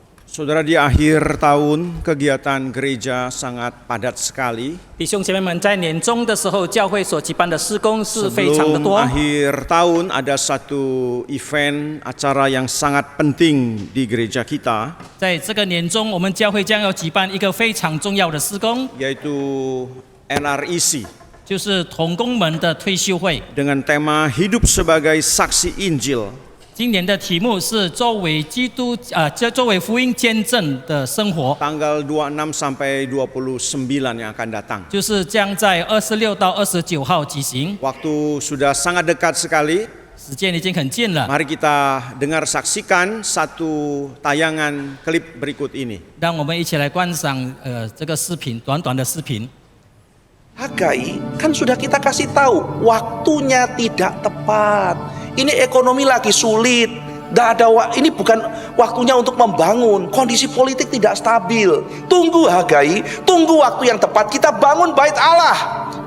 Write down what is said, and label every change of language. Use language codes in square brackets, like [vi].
[id] Saudara, di akhir tahun kegiatan gereja sangat padat sekali. [zh] 弟兄姐妹们，在年终的时候，教会所举办的事工是非常的 [id] Sebelum [zh] 多。 [id] akhir tahun ada satu event acara yang sangat penting di gereja kita, [zh] 在这个年中，我们教会将要举办一个非常重要的事工， [id] yaitu NREC [zh] 就是同工们的退休会。 [id] dengan tema Hidup sebagai Saksi Injil. [zh] 今年的题目是作为作为福音见证的生活， [id] Tanggal 26 sampai 29 yang akan datang. [zh] 就是将在26到29号举行， [id] Waktu sudah sangat dekat sekali. [zh] 时间已经很近了。 [id] Mari kita dengar saksikan satu tayangan klip berikut ini. [zh] 让我们一起来观赏这个视频，短短的视频。 [id] Hagai kan sudah kita kasih tahu waktunya tidak tepat. Ini ekonomi lagi sulit. Ini bukan waktunya untuk membangun. Kondisi politik tidak stabil. Tunggu Hagai, tunggu waktu yang tepat kita bangun bait Allah.